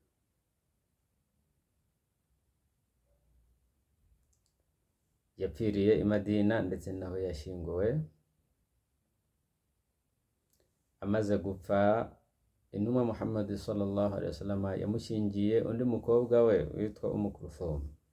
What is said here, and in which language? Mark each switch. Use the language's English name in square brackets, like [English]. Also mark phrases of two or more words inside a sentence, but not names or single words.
[Kinyarwanda] Yapfiriye i Madina ndetse naho yashyinguwe. Amaze gupfa, intumwa Muhammad [Arabic] صلى الله عليه وسلم [Kinyarwanda] yamushyingiye undi mukobwa we witwa Kulthum.